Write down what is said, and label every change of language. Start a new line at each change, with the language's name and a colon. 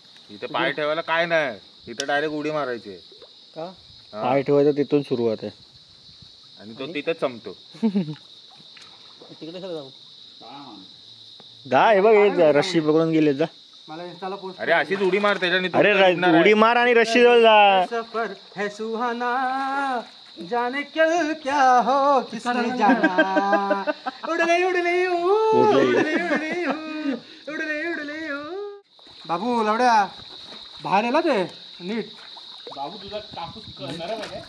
Marathi: इथे पाय ठेवायला काय नाही, इथे डायरेक्ट उडी मारायची. का पाय ठेवायचं तिथून सुरुवात आहे आणि तो तिथेच संपतो. तिकडे जाऊ. जा हे बघ, हे रस्सी पकडून गेले. जा मला इंस्टाला पोस्ट. अरे अशीच उडी मार त्याच्याने. अरे उडी मार आणि रस्सी जवळ जा.
Hindi: सफर है सुहाना, जाने कल क्या हो किसने जाना.
Marathi: उडले उडले उडले उडले उडले. बाबू लवड्या बाहेर आला ते नीट. बाबू तुझा कापूस नरम आहे काय?